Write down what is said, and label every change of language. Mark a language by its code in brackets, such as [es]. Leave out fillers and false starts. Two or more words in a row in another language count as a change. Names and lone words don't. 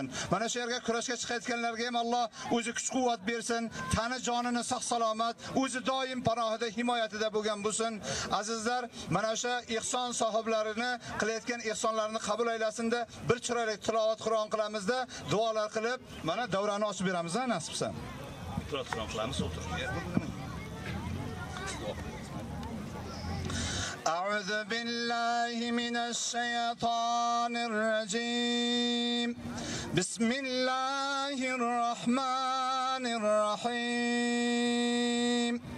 [uz] Mana shu yerga kurashga chiqayotganlarga ham Alloh o'zi kuch-quvvat bersin, tani jonini sog' salomat, o'zi doim panohida, himoyatida bo'lgan bo'lsin. Azizlar, mana o'sha ihson sohiblarini qilayotgan ihsonlarini qabul aylasin-da, bir chiroyli tilovat Qur'on qilamizda, duolar qilib, mana davrani ochib beramiz, nasibsa. Program qilamiz, o'tir. [ar] أعوذ بالله من الشيطان الرجيم بسم الله الرحمن الرحيم